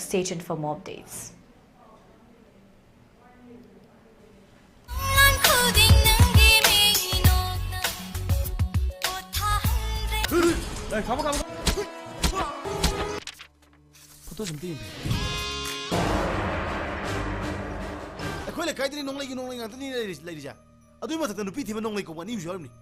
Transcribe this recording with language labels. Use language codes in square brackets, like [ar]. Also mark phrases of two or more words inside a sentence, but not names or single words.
[en] Stay tuned for more updates. [ko] 가봐. 포토 좀 띄는데. [mni] ꯑꯩꯈꯣꯏ ꯂꯩꯀꯥꯏꯗꯅꯤ ꯅꯣꯡꯂꯩꯒꯤ ꯉꯥꯛꯇꯅꯤ ꯂꯩꯔꯤꯖꯥ ꯑꯗꯨꯏ ꯃꯊꯛꯇ ꯅꯨꯄꯤ ꯊꯤꯕ ꯅꯣꯡꯂꯩ ꯀꯧꯕ ꯑꯅꯤ ꯑꯃꯁꯨ ꯌꯥꯎꯔꯝꯅꯤ